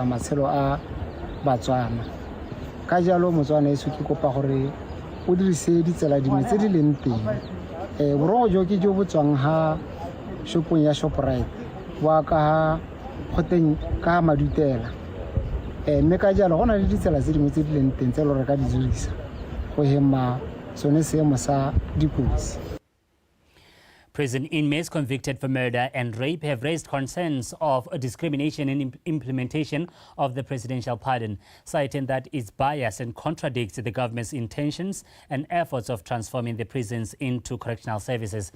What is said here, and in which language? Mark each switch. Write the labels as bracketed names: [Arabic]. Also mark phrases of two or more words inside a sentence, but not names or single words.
[Tswana] matshelo a Botswana ka jalo motswana iso ke kopa gore o dirise ditsela dingwe tse di leng teng borogo jo ke jo botswang ha shopong ya Shoprite wa ka goteng ka Madutela mme ka jalo gona le ditsela tse dingwe tse di leng teng tse lo re ka di dirisa go hema sone seemo sa dikotsi. [English] Prison inmates convicted for murder and rape have raised concerns of discrimination in implementation of the presidential pardon, citing that it's biased and contradicts the government's intentions and efforts of transforming the prisons into correctional services.